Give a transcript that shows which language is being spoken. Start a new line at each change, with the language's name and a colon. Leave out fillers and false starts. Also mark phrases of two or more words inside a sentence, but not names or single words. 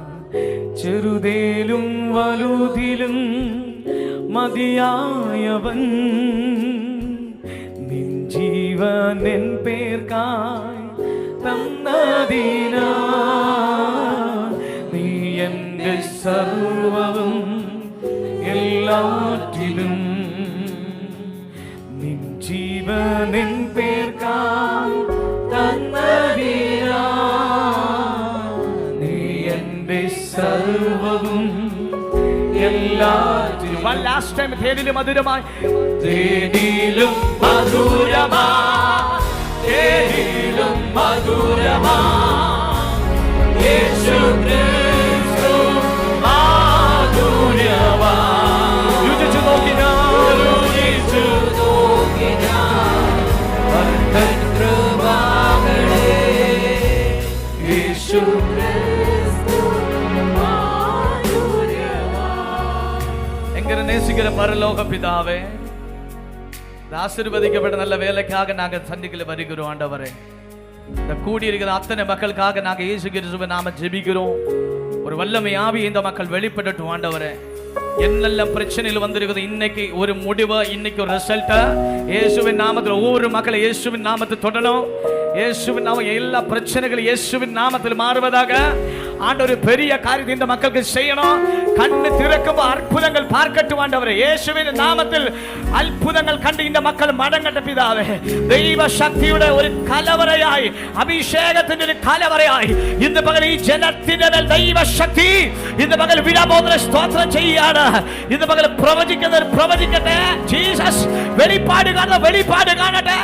Malayalam: ചെറുതേലും വലുതിലും മതിയായവൻ, നിൻ ജീവൻ എൻ പേർക്കായി തന്നതിനാ, നീ എൻ്റെ സർവവും എല്ലാറ്റിലും. നിൻ ജീവൻ എൻ പേർക്കായി തന്നതിനാ, നീ എൻ്റെ സർവവും എല്ലാറ്റിലും.
English: One last time.
Malayalam: തേനിലും മധുരമായി, തേനിലും മധുരമായി, തേനിലും മധുരമായി, യേശു ക്രിസ്തു മാധുര്യവാൻ. രുചിച്ചു നോക്കി ഞാൻ, രുചിച്ചു നോക്കി ഞാൻ കർത്തൻ കൃപകളെ, യേശു ക്രിസ്തു മാധുര്യവാൻ.
Tamil: എങ്ങനെ நேசிக்கிற பரலோக பிதாவே, ஆசீர்வதிக்கப்பட்ட நல்ல வேலைக்காக நாங்கள் சந்திக்கல வருகிறோம் ஆண்டவரே. இந்த கூடியிருக்கிற அத்தனை மக்களுக்காக நாங்கள் இயேசு கிறிஸ்துவின் நாம ஜெபிக்கிறோம். ஒரு வல்லமை ஆவி இந்த மக்கள் வெளிப்படட்டும் ஆண்டவரே. என்னெல்லாம் பிரச்சனையில் வந்திருக்குது, இன்னைக்கு ஒரு முடிவு, இன்னைக்கு ஒரு ரிசல்ட். இயேசுவின் நாமத்தில் ஒவ்வொரு மக்களை இயேசுவின் நாமத்தை தொடணும். இயேசுவின் நாம எல்லா பிரச்சனைகளும் இயேசுவின் நாமத்தில் மாறுவதாக. ஆண்டவர் பெரிய காரியத்தை இந்த மக்களுக்கு செய்யணும். கண்ணு திறக்கும் அற்புதங்கள் பார்க்கட்டும் ஆண்டவரே. இயேசுவின் நாமத்தில் அற்புதங்கள் கண்டு இந்த மக்கள் மடங்கட்ட பிதாவே.
Malayalam: ദൈവ ശക്തിയുടെ ഒരു കലവറയായി, അഭിഷേകത്തിന്റെ ഒരു കലവറയായി ഇന്ന് പകൽ ഈ ജനത്തിന്റെ മേൽ ദൈവശക്തി ഇന്ന് പകൽ വിടാമോദന സ്തോത്രം ചെയ്യാണ്. ഇന്ന് പകൽ പ്രവചിക്കട്ടെ. ജീസസ് വെളിപ്പാട് കാണട്ടെ.